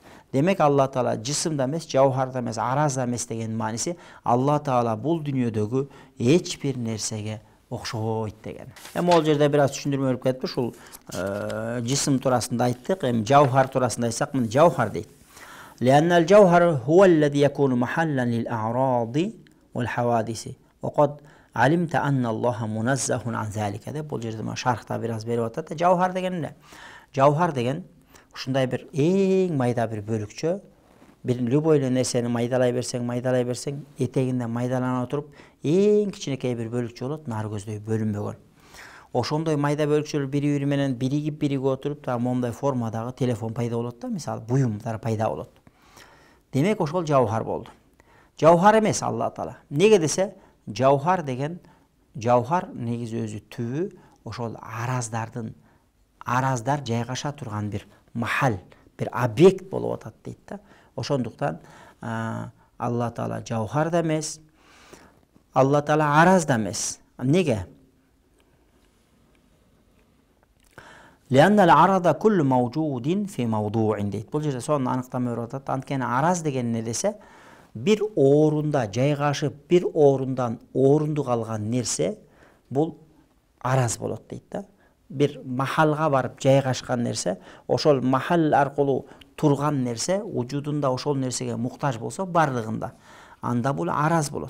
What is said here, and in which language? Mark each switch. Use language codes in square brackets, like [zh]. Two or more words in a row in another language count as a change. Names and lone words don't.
[ky] Демек Алла Таала жисымда эмес, жауһарда эмес, аразда эмес деген мааниси Алла Таала бул дүйнөдөгү эч бир нерсеге окшобойт деген. Эми ол жерде бир аз түшүндүрмө берип кетти. Ушул жисым туурасында айттык. Эми жауһар туурасында айтсак, мына жауһар дейт. [ar] لأن الجوهر هو الذي يكون محلا للأعراض والحوادث وقد علمت أن الله منزه عن ذلك [ky] деп бул жерде шархта бир аз берип атат. Жауһар деген эмне? Жауһар деген ушундай бир эң майда бир бөлүкчө, бир любой эле нерсени майдалай берсең, этегинде майдалана туруп, эң кичинекей бир бөлүкчө болот, нары көздөй бөлүнбөгөн. Ошондой майда бөлүкчөлөр бири-бири менен биригип отуруп, момундай формадагы телефон пайда болот да, мисалы буюмдар пайда болот. Демек ошол жауһар болду. Жауһар эмес Алла Таала. Неге десе, жауһар деген, жауһар негизи өзү түбү ошол араздар жайгаша турган бир махал, бир объект болуп атат дейт да. Ошондуктан Алла Таала жауһар да эмес, Алла Таала араз да эмес. Неге? [ar] لأن العرض كل موجود في موضوع дейт. [ky] Бул жерде сонун аныктама берип атат. Анткени араз деген эмне десе, бир орунда жайгашып, бир орундан орундук алган нерсе бул араз болот дейт да. Бир махалга барып жайгашкан нерсе, ошол махал аркылуу турган нерсе вujudунда ошол нерсеге муктаж болсо барлыгында, анда бул араз болот.